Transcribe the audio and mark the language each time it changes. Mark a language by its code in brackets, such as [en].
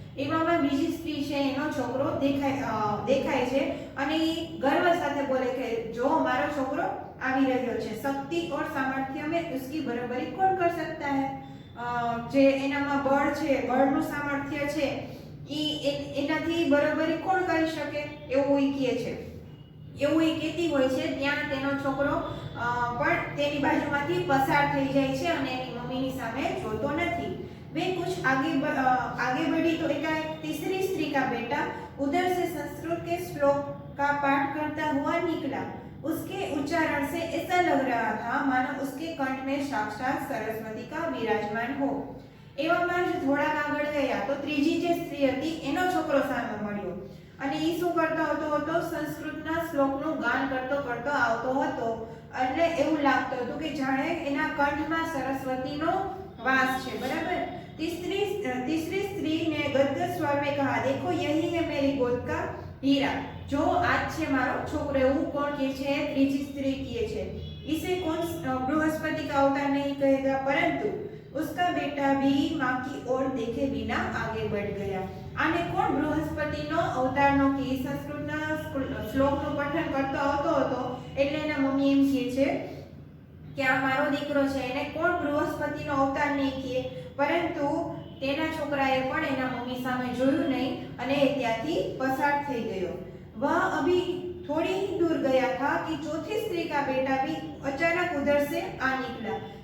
[gu] એવામાં બીજી સ્ત્રી છે એનો છોકરો દેખાય છે અને એ ગર્વ સાથે બોલે કે જો મારો છોકરો આવી રહ્યો છે. [hi] શક્તિ और सामर्थ्य में उसकी बराबरी कौन कर सकता है? [gu] જે એનામાં બળ છે, બળનું સામર્થ્ય છે ઈ એનાથી બરાબરી કોણ કરી શકે એવું ઈ કહે છે. એવું ઈ કહેતી હોય છે ત્યાં તેનો છોકરો પણ તેની બાજુમાંથી પસાર થઈ જાય છે અને એની મમ્મીની સામે જોતો નથી. [hi] वे कुछ आगे बढ़ी तो एकाएक तीसरी स्त्री का बेटा उधर से संस्कृत के श्लोक का पाठ करता हुआ निकला. उसके उच्चारण से ऐसा लग रहा था मानो उसके कंठ में साक्षात सरस्वती का विराजमान हो. [gu] એવામાં જ થોડાક આગળ ગયા તો ત્રીજી જે સ્ત્રી હતી એનો છોકરો સામે મળ્યો અને ઈ શું કરતો હતો? સંસ્કૃતના શ્લોકનું ગાન કરતો આવતો હતો. એટલે એવું લાગતું હતું કે જાણે એના કંઠમાં સરસ્વતીનો વાસ છે, બરાબર? [hi] तीसरी स्त्री ने गद्गद स्वर में कहा देखो यही है मेरी गोद का हीरा. जो आज [gu] છે મારો છોકરો. એવું કોણ કહે છે? ત્રીજી સ્ત્રી કહે છે. [hi] इसे कौन बृहस्पति का अवतार नहीं कहेगा, परंतु उसका बेटा भी माँ की ओर देखे बिना आगे बढ़ गया. [gu] આને કોણ બૃહસ્પતિનો અવતારનો કે સંસ્કૃતના શ્લોકનું પઠન કરતો આવતો હતો એટલે એના મમ્મી એમ કહે છે કે આ મારો દીકરો છે એને કોણ બૃહસ્પતિનો અવતાર નહીં કહે, પરંતુ તેના છોકરાએ પણ એના મમ્મી સામે જોયું નહીં અને એ ત્યાંથી પસાર થઈ ગયો. [hi] वह अभी थोड़ी ही दूर गया था कि चौथी स्त्री का बेटा भी अचानक उधर से आ निकला.